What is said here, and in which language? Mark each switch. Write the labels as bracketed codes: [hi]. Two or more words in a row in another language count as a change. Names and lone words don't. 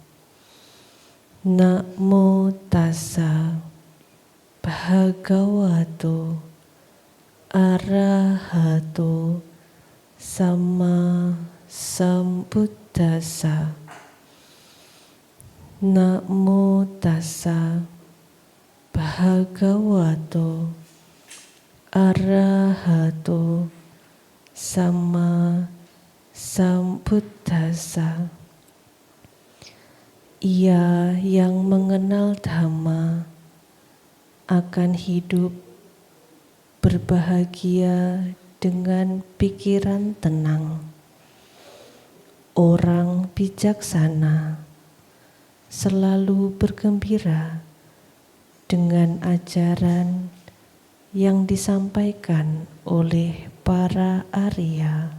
[pi] Namo tassa bhagavato arahato sama sambuddhassa. Namo tassa bhagavato arahato sama sambuddhassa. [id] Ia yang mengenal Dhamma akan hidup berbahagia dengan pikiran tenang. Orang bijaksana selalu bergembira dengan ajaran yang disampaikan oleh para Arya.